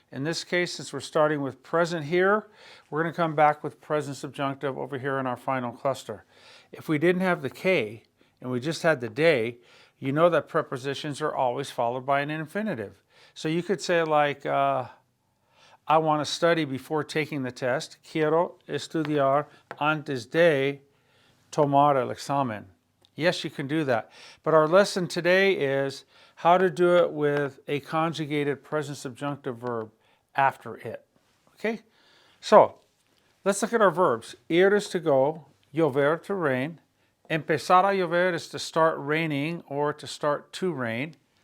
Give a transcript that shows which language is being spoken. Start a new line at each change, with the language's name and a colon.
English: In this case, since we're starting with present here, we're going to come back with present subjunctive over here in our final cluster. If we didn't have the K and we just had the de, you know that prepositions are always followed by an infinitive. So you could say like, I want to study before taking the test.
Spanish: Quiero estudiar antes de tomar el examen.
English: Yes, you can do that. But our lesson today is how to do it with a conjugated present subjunctive verb after it. Okay? So, let's look at our verbs. Ir is to go, llover to rain.
Spanish: Empezar a llover
English: is to start raining or to start to rain.